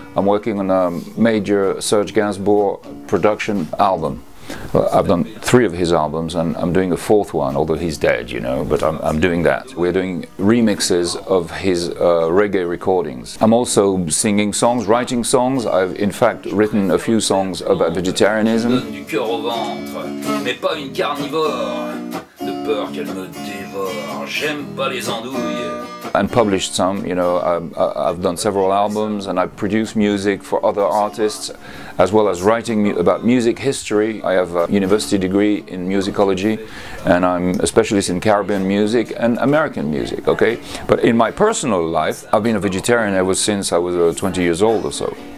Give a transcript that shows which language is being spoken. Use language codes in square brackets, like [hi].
[en] I'm working on a major Serge Gainsbourg production album. I've done 3 of his albums, and I'm doing a 4th one, although he's dead, you know, but I'm doing that. We're doing remixes of his reggae recordings. I'm also singing songs, writing songs. I've in fact written a few songs about vegetarianism. [fr] Du cœur au ventre, mais pas une carnivore, de peur qu'elle me dévore, j'aime pas les andouilles. [en] And published some, you know. I've done several albums, and I've produced music for other artists, as well as writing about music history. I have a university degree in musicology, and I'm a specialist in Caribbean music and American music, okay? But in my personal life, I've been a vegetarian ever since I was 20 years old or so.